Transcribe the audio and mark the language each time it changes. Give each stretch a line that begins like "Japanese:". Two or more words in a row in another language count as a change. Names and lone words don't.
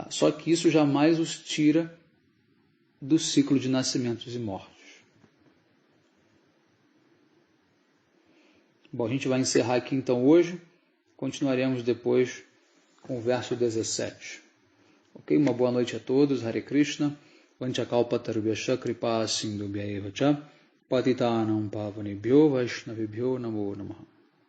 Portuguese: Só que isso jamais os tira do ciclo de nascimentos e mortes. Bom, a gente vai encerrar aqui então hoje. Continuaremos depois com o verso 17. Ok? Uma boa noite a todos. Hare Krishna.
Sanskrit: Vanchakalpatarubhyascha kripa sindhubhya eva cha patitanam pavanebhyo vaishnavibhyo namo namaha.